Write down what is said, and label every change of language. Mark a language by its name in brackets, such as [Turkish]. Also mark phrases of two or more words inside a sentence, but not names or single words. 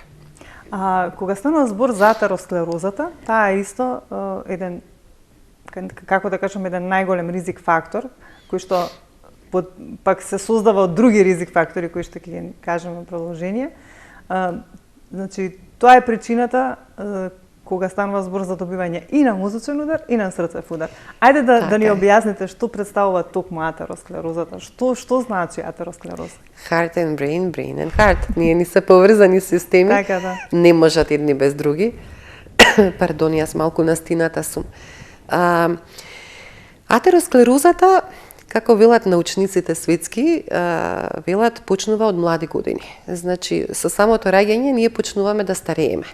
[Macedonian] Кога станува збор за атеросклерозата, таа е исто еден, како да кажем, еден најголем ризик фактор, кој што пак се создава од други ризик фактори кои што ќе ги кажеме продолжение. Значи, тоа е причината кога станува збор за добивање и на мозочен удар и на срцев удар. Ајде да ни објасните што представува токму атеросклерозата, што значи атеросклероза? [English] Heart and brain, brain and heart. [Macedonian] Ние ни се поврзани системи, не можат едни без други. Пардон, јас малку настината сум. Атеросклерозата, како велат научниците светски, велат почнува од млади години. Значи, со самото раѓање ние почнуваме да старееме.